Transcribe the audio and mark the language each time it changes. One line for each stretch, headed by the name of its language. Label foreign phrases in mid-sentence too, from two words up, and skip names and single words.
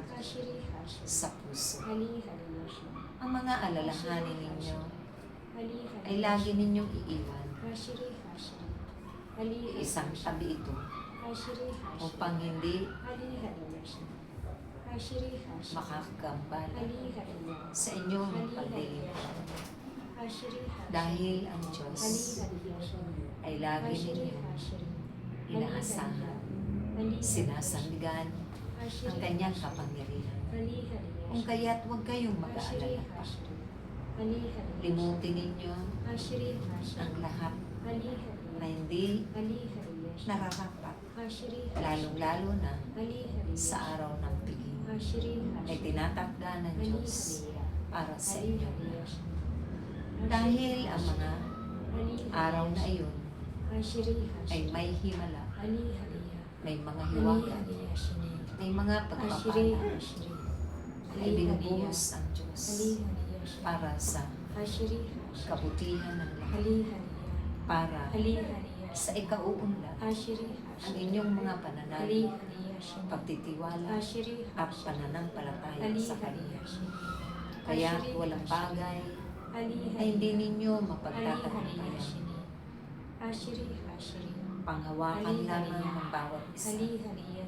Filipino: Hashiri Hashiri sa puso. Hali Hali Hashiri Ang mga alalahanin ninyo Hali Hali ay lagi ninyong iiwan. Hashiri Hashiri Hali Hali Isang tabi ito Hashiri Hashiri upang hindi Hali Hali Hashiri Hashiri Hashiri makakagambala Hali Hali sa inyong Hali Hali paglilingkod. Hashiri Hashiri Dahil ang Hali Diyos Hali Hashiri ay lagi Hashiri ninyong Hashiri inaasahan, Hali sinasandigan Hashiri ang kanyang kapangyarihan. Hali Hali Kung kaya't huwag kayong Hashiri mag-aalala pa. Hashiri Hali Hali Limutin ninyo Hashiri Hashiri ang lahat Hali na Hali hindi Hali Hali nararapat, Hashiri lalong-lalo na Hali Hali sa araw ng piging Hashiri ay Hashiri tinatakda ng Hali Diyos Hali para sa Hali inyo. Hali Dahil ang mga Hali araw na iyon Hashiri ay Hashiri may himala, Hali Hali may mga Hali hiwaga, Hali Hashiri may mga Hashiri pagpapala, Hashiri ay binubuhos ang Diyos Hali Hali Hashiri para sa Hashiri Hashiri kabutihan ng lahat, Hali Hali para Hali Hali sa ikauunlad Hashiri ang Hashiri inyong mga Hali pananalig, Hali Hashiri pagtitiwala Hashiri at pananampalataya Hali sa Hali Kanya. Hashiri Kaya walang bagay Hali ay hindi ninyo Hali Hali mapagtatagumpayan. Hashiri Hashiri Hashiri Panghawakan lamang ng bawat isa Hali Hali Hashiri